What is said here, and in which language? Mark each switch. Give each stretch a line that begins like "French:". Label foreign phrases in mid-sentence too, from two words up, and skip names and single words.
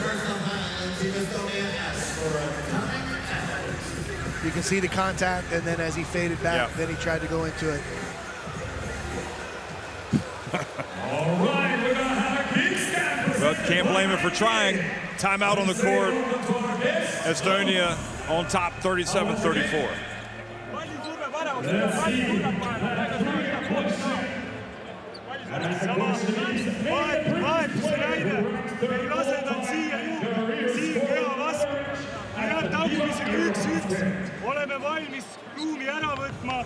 English: You can see the contact, and then as he faded back, then he tried to go into it. All right, we're gonna have a kick stand. But can't blame him for trying. Timeout on the court. Estonia on top, 37-34.
Estonian: Oleme valmis ruumi ära võtma.